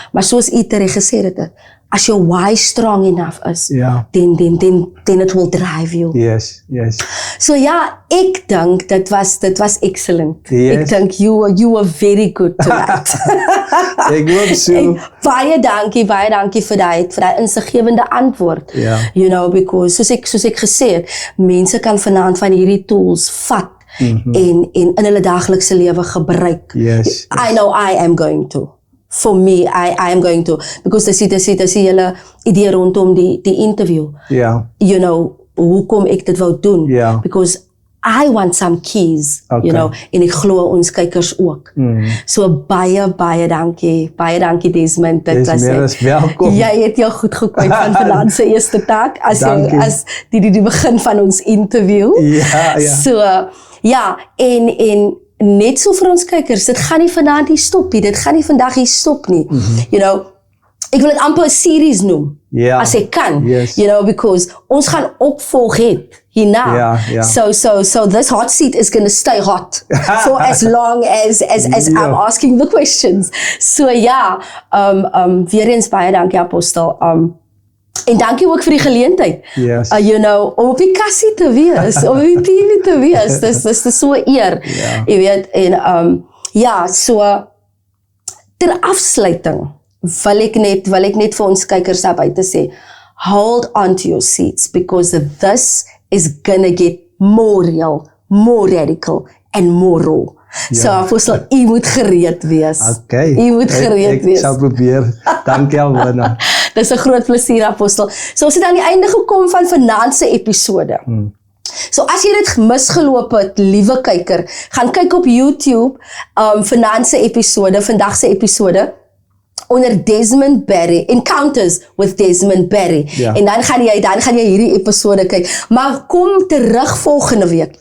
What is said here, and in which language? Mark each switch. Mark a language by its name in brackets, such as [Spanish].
[Afrikaans] Maar soos u terecht gesê het, as [English] your why strong enough [Afrikaans] is, Ja. [English] then it will drive you. Yes. [Afrikaans] So ja, ek dink dit was excellent. [English] Yes. [Afrikaans] Ek dink [English] you were very good tonight. [Afrikaans] Ek hoop so. Baie dankie vir daai insiggewende antwoord. Ja. [English] You know, because [Afrikaans] soos ek gesê het, mense kan vanaand van hierdie tools vat en in hulle daaglikse lewe gebruik. [English] Yes. I know I am going to. For me, I am going to. Because [Afrikaans] dis die hele idee rondom die interview. Ja. [English] You know, [Afrikaans] hoekom ek dit wou doen. Ja. [English] Because I want some keys, Okay. you know, [Afrikaans] en ek glo ons kykers ook. So baie dankie. Baie dankie Desmond. Dit was Desmond is welkom. Jy het jou goed gekwyt van vanaand se eerste taak Dankie. as die begin van ons interview. Ja. So ja, en net so vir ons kykers, dit gaan nie vanaand hier stop nie. Dit gaan nie vandag hier stop nie. [English] You know, [Afrikaans] ek wil dit amper 'n series noem. Ja. As ek kan. [English] Yes. You know, because [Afrikaans] ons gaan opvolg het hierna. Ja. [English] So this hot seat is going to stay hot for as long as I'm asking the questions. [Afrikaans] So ja, weer eens baie dankie Apostel. En dankie ook vir die geleentheid. Yes. [English] You know, [Afrikaans] om op die kassie te wees, om op die TV te wees. Dis so eer. Ja. Jy weet, en ja, so ter afsluiting wil ek net vir ons kykers daar buite sê, [English] hold on to your seats, because this is gonna get more real, more radical and more raw. [Afrikaans] So Apostel, u moet gereed wees. [English] Okay. [Afrikaans] U moet gereed wees. Ek sal probeer. Dankie Alwina. Dis 'n groot plesier Apostel. So ons het aan die einde gekom van vanaand se episode. So as jy dit misgeloop het, liewe kyker, gaan kyk op YouTube vanaand se episode, vandag se episode onder Desmond Barry, Encounters with Desmond Barry. Ja. En dan gaan jy hierdie episode kyk. Maar kom terug volgende week.